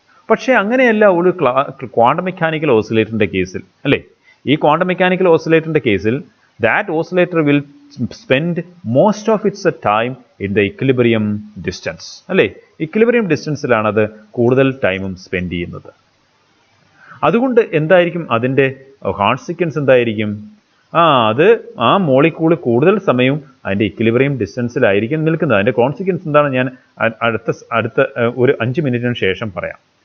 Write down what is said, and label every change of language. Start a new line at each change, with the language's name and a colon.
Malayalam: പക്ഷേ അങ്ങനെയല്ല ഒരു ക്വാണ്ടം മെക്കാനിക്കൽ ഓസിലേറ്ററിൻ്റെ കേസിൽ, അല്ലേ? ഈ ക്വാണ്ടം മെക്കാനിക്കൽ ഓസിലേറ്ററിൻ്റെ കേസിൽ
English: that oscillator will spend most of its time in the equilibrium distance, അല്ലേ?
Malayalam: ഇക്വിലിബ്രിയം ഡിസ്റ്റൻസിലാണ് അത് കൂടുതൽ ടൈമും സ്പെൻഡ് ചെയ്യുന്നത്. അതുകൊണ്ട് എന്തായിരിക്കും അതിൻ്റെ കോൺസിക്വൻസ് എന്തായിരിക്കും? അത് ആ മോളിക്യൂൾ കൂടുതൽ സമയവും അതിൻ്റെ ഇക്വിലിബ്രിയം ഡിസ്റ്റൻസിലായിരിക്കും നിൽക്കുന്നത്. അതിൻ്റെ കോൺസിക്വൻസ് എന്താണ് ഞാൻ അടുത്ത ഒരു 5 മിനിറ്റിന് ശേഷം പറയാം.